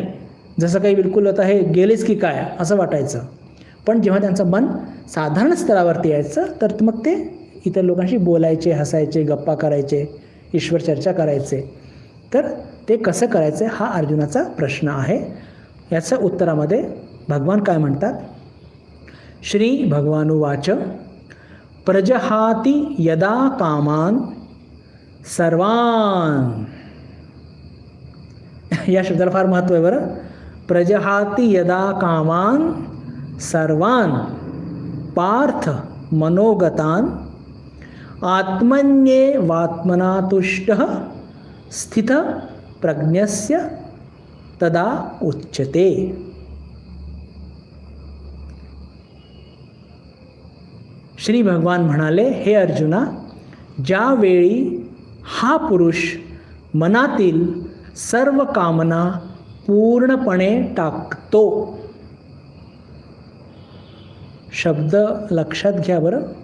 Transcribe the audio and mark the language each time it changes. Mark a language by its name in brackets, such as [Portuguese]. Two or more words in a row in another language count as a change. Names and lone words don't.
[Marathi] जसं काही बिलकुल होतं हे गेलेच की काय असं वाटायचं. पण जेव्हा त्यांचं मन साधारण स्तरावरती यायचं तर मग ते इतर लोकांशी बोलायचे, हसायचे, गप्पा करायचे, ईश्वर चर्चा करायचे. तर ते कसं करायचं हा अर्जुनाचा प्रश्न आहे. याच्या उत्तरामध्ये भगवान काय म्हणतात. [Sanskrit] श्री भगवानुवाच प्रजहाति यदा कामान सर्वान. [Marathi] या शब्दाला फार महत्त्व आहे बरं. [Sanskrit] प्रजहाति यदा कामान सर्वान पार्थ मनोगतान आत्मन्येवात्मना तुष्टः स्थित प्रज्ञस्य तदा उच्यते. [Marathi] श्री भगवान म्हणाले, हे अर्जुना, ज्यावेळी हा पुरुष मनातील सर्व कामना पूर्णपणे टाकतो. शब्द लक्षात घ्या बरं.